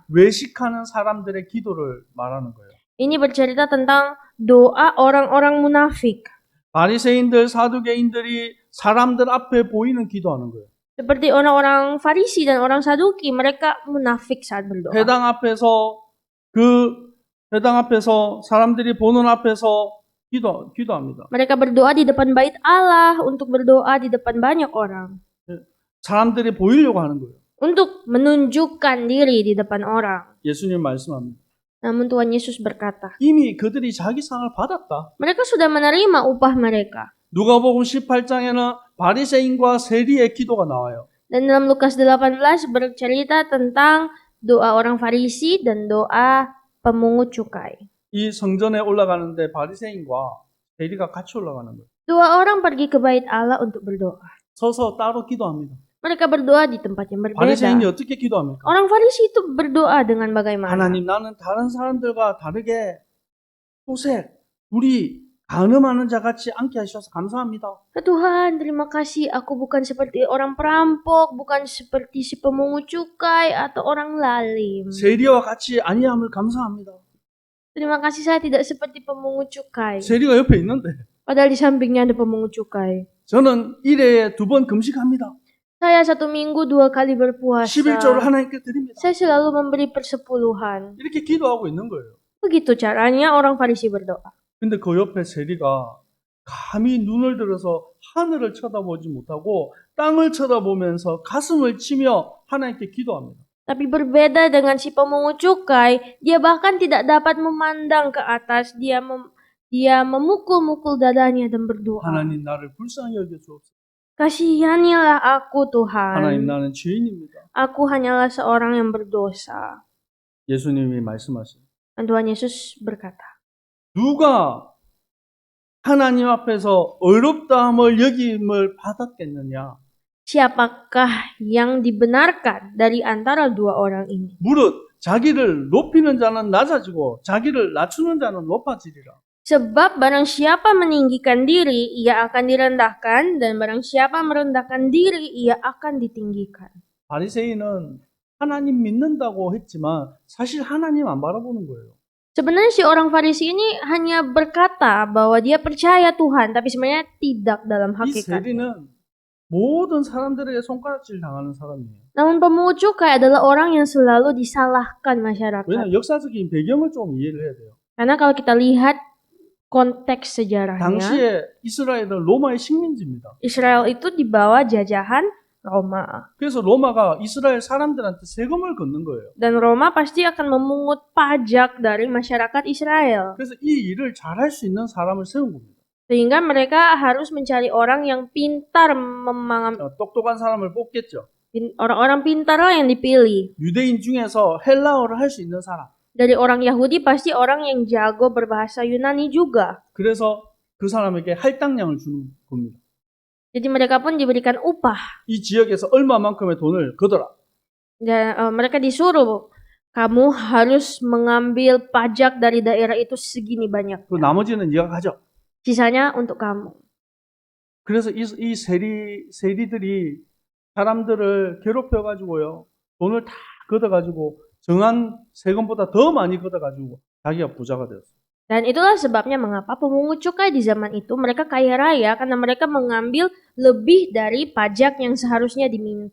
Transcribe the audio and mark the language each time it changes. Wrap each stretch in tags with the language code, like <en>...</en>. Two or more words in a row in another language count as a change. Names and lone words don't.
<ko>외식하는 사람들의 기도를 말하는 거예요.</ko> <id>Ini bercerita tentang doa orang-orang munafik.</id> <ko>바리새인들, 사두개인들이 사람들 앞에 보이는 기도하는 거예요.</ko> <id>Seperti orang-orang Farisi dan orang Saduki, mereka munafik saat berdoa.</id> <ko>회당 앞에서 사람들이 보는 앞에서 기도합니다.</ko> <id>Mereka berdoa di depan bait Allah untuk berdoa di depan banyak orang.</id> <ko>사람들이 보이려고 하는 거예요.</ko> <id>Untuk menunjukkan diri di depan orang.</id> <ko>예수님 말씀합니다.</ko> <id>Namun Tuhan Yesus berkata,</id> <ko>이미 그들이 자기 상을 받았다.</ko> <id>mereka sudah menerima upah mereka.</id> <ko>누가복음 18장에는 바리새인과 세리의 기도가 나와요.</ko> <id>Dan dalam Lukas 18 bercerita tentang doa orang Farisi dan doa pemungut cukai.</id> <ko>이 성전에 올라가는데 바리새인과 세리가 같이 올라가는 거예요.</ko> <id>Dua orang pergi ke bait Allah untuk berdoa.</id> <ko>서서 따로 기도합니다.</ko> <id>Mereka berdoa di tempat yang</id> <ko>바리새인이</ko> <id>berbeda.</id> <ko>어떻게 기도합니까?</ko> <id>Orang Farisi itu berdoa dengan bagaimana?</id> <ko>하나님, 나는 다른 사람들과 다르게 소색, 불이 간음하는 자 같이 않게 하셔서 감사합니다.</ko> <id>Tuhan, terima kasih. Aku bukan seperti orang perampok, bukan seperti si pemungut cukai atau orang lalim.</id> <ko>세리와 같이 아니함을 감사합니다.</ko> <id>Terima kasih saya tidak seperti pemungut cukai.</id> <ko>세리가 옆에 있는데</ko> <id>Padahal di sampingnya ada pemungut cukai.</id> <ko>저는 1회에 2번 금식합니다.</ko> <id>Saya 1 minggu 2 kali</id> <ko>11조를</ko> <id>berpuasa.</id> <ko>하나님께 드립니다.</ko> <id>Saya selalu memberi persepuluhan.</id> <ko>이렇게 기도하고 있는 거예요.</ko> <id>Begitu caranya orang Farisi berdoa.</id> <ko>근데 그 옆에 세리가 감히 눈을 들어서 하늘을 쳐다보지 못하고 땅을 쳐다보면서 가슴을 치며 하나님께 기도합니다.</ko> <id>Tapi berbeda dengan si pemungut cukai, dia bahkan tidak dapat memandang ke atas. Dia memukul-mukul dadanya dan berdoa.</id> <ko>하나님 나를 불쌍히 여겨주옵소서.</ko> <id>Kasihanilah aku</id> <ko>하나님</ko> <id>Tuhan.</id> <ko>나는 죄인입니다.</ko> <id>Aku hanyalah seorang yang berdosa.</id> <ko>예수님이 말씀하신</ko> <id>Dan Tuhan Yesus berkata,</id> <ko>누가 하나님 앞에서 어렵다함을 여김을 받았겠느냐?</ko> <id>siapakah yang dibenarkan dari antara dua orang ini?</id> <ko>무릇 자기를 높이는 자는 낮아지고 자기를 낮추는 자는 높아지리라.</ko> <id>Sebab barang siapa meninggikan diri, ia akan direndahkan, dan barang siapa merendahkan diri, ia akan ditinggikan.</id> <ko>바리새인은 하나님 믿는다고 했지만 사실 하나님 안 바라보는 거예요.</ko> <id>Sebenarnya si orang Farisi ini hanya berkata bahwa dia percaya Tuhan, tapi sebenarnya tidak dalam</id> <ko>이</ko> <id>hakikat.</id> <ko>세리는 모든 사람들에게 손가락질 당하는 사람이에요.</ko> <id>Namun pemungut cukai adalah orang yang selalu disalahkan masyarakat.</id> <ko>왜냐하면 역사적인 배경을 좀 이해를 해야 돼요.</ko> <id>Karena kalau kita lihat konteks sejarahnya,</id> <ko>당시에 이스라엘은 로마의 식민지입니다.</ko> <id>Israel itu di bawah jajahan Roma.</id> <ko>그래서 로마가 이스라엘 사람들한테 세금을 걷는 거예요.</ko> <id>Dan Roma pasti akan memungut pajak dari masyarakat Israel.</id> <ko>그래서 이 일을 잘할 수 있는 사람을 세운 겁니다.</ko> <id>Sehingga mereka harus mencari orang yang pintar</id> <ko>똑똑한 사람을 뽑겠죠.</ko> <id>orang-orang pintarlah yang dipilih.</id> <ko>유대인 중에서 헬라어를 할 수 있는 사람.</ko> <id>Dari orang Yahudi pasti orang yang jago berbahasa Yunani juga.</id> <ko>그래서 그 사람에게 할당량을 주는 겁니다.</ko> <id>Jadi mereka pun diberikan upah.</id> <ko>이 지역에서 얼마만큼의 돈을 걷어라.</ko> <id>Dan mereka disuruh, kamu harus mengambil pajak dari daerah itu segini banyak.</id> <ko>그 나머지는 네가 가져.</ko> <id>Sisanya untuk kamu.</id> <ko>그래서 이 세리들이 사람들을 괴롭혀가지고요. 돈을 다 걷어가지고 정한 세금보다 더 많이 걷어가지고 자기가 부자가 되었어요.</ko> <id>Dan itulah sebabnya mengapa pemungut cukai di zaman itu mereka kaya raya, karena mereka mengambil lebih dari pajak yang seharusnya diminta.</id>